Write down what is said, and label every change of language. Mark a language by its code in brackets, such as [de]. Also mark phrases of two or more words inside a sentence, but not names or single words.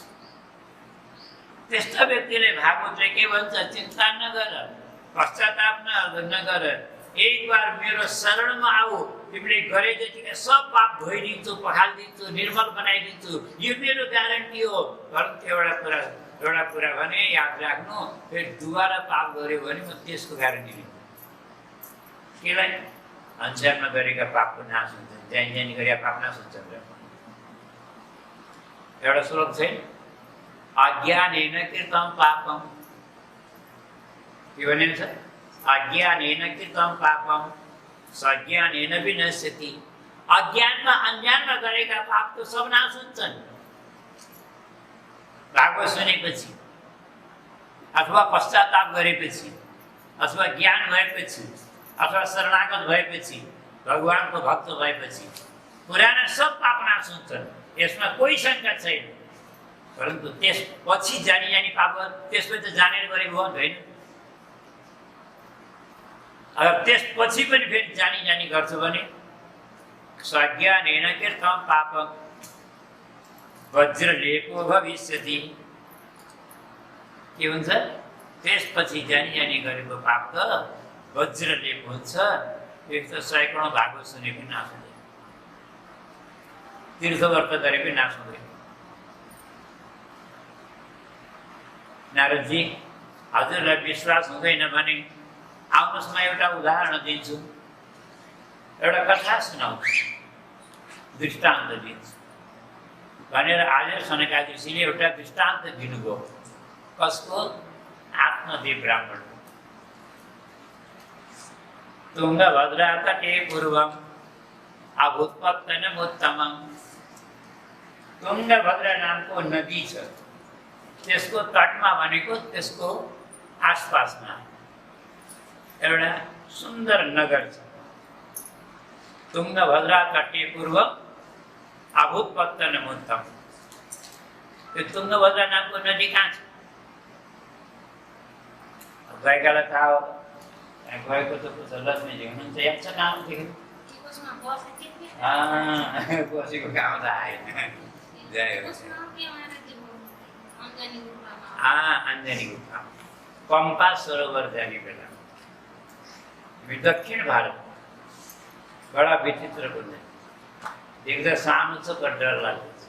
[ne] त्यस्तो व्यक्तिले भागवतले के भन्छ, चिन्ता नगर, पश्चाताप नगर, [hi] एक बार [ne] मेरो शरणमा आऊ, तिमीले गरे जतिका सब पाप धोइदिन्छु, पखालिदिन्छु, निर्मल बनाइदिन्छु, यो मेरो ग्यारेन्टी हो। परन्तु एउटा कुरा भने याद राख्नु, फेरि दुबारा पाप गर्यो भने म त्यसको ग्यारेन्टी लिन्छु। केलाई? अन्सारमा गरेका पापको नाश हुन्छ, जानी गरेका पाप नाश हुन्छ। एउटा श्लोक छैन, [sa] अज्ञानेन कृतं पापम, [ne] के भनेको छ? [sa] अज्ञानेन कृतं पापम सज्ञानेन विनश्यति। [ne] अज्ञानमा अज्ञानमा गरेका पाप त सब नाश हुन्छन्। भागवत सुनेपछि अथवा पश्चाताप गरेपछि अथवा ज्ञान भएपछि अथवा शरणागत भएपछि भगवानको भक्त भएपछि पुराना सब पाप नाश हुन्छन्, यसमा कोही शङ्का छैन। परन्तु त्यसपछि जानी पाप, त्यसपछि जानेर गरेको हो होइन। अगर त्यसपछि पनि फेरि जानी गर्छ भने [sa] सज्ञानेन कृतं पापं वज्रलेपो भविष्यति। [ne] के हुन्छ? त्यसपछि जानी गरेको पाप त वज्रलेप हुन्छ। एक त सैकडौँ भागवत सुने पनि नाश हुँदैन, तीर्थव्रत गरे पनि नाश हुँदैन। नारदजी, हजुरलाई विश्वास हुँदैन भने आउनुहोस्, म एउटा उदाहरण दिन्छु, एउटा कथा सुनाउँछु, दृष्टान्त दिन्छु भनेर आज सनकादि ऋषिले एउटा दृष्टान्त दिनुभयो। कसको? आत्मदेव ब्राह्मण। [sa] तुङ्गभद्रा तटे पूर्वम अभूत्पत्तनमुत्तमम्। [ne] तुङ्गभद्रा नामको नदी छ, त्यसको तटमा भनेको त्यसको आसपासमा एउटा सुन्दर नगर छ। [sa] तुङ्गभद्रा तटे पूर्वम अभूत्पत्तनमुत्तमम्। [ne] त्यो तुङ्गभद्रा नामको नदी कहाँ छ? गएकालाई थाहा हो, गएको त पुछ, लक्ष्मीजी हुनुहुन्छ, याद छ कहाँ देख्नु? बसेको काम त आएन। अन्जनी गुफा, पम्पा सरोवर जाने बेला दक्षिण भारत बडा विचित्र कुण्ड, देख्दा सानो छ तर डर लाग्छ।